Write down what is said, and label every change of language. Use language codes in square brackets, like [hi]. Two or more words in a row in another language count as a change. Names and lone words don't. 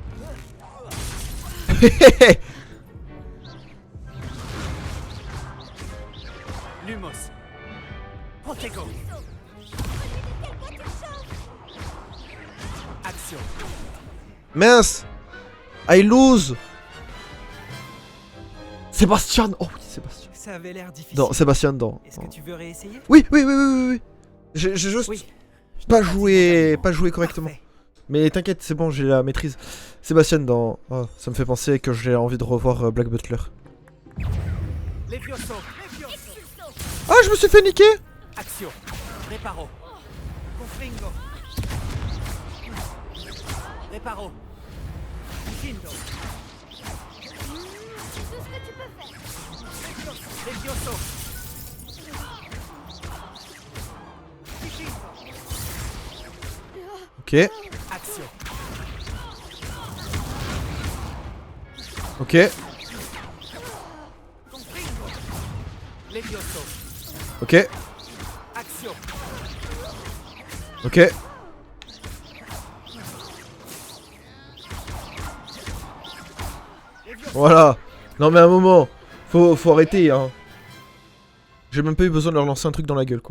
[fr] Lumos. Protego. Action. [en] Mince. I lose. [fr] Sébastien. Oh oui, Sébastien. Ça avait l'air difficile. Non, Sébastien dedans. Est-ce que tu veux réessayer? Oui, oui, oui, oui, oui, oui. J'ai juste Oui. pas joué correctement. Parfait. Mais t'inquiète, c'est bon, j'ai la maîtrise. Sébastien dans... Oh, ça me fait penser que j'ai envie de revoir Black Butler. Levioso. Ah, je me suis fait niquer. Action. Reparo. Confringo. Reparo. Findo. Levioso. Ok, Action. ok, Confringo. Levioso. ok, Action. ok. Voilà. Non mais à un moment, faut arrêter hein. J'ai même pas eu besoin de leur lancer un truc dans la gueule quoi.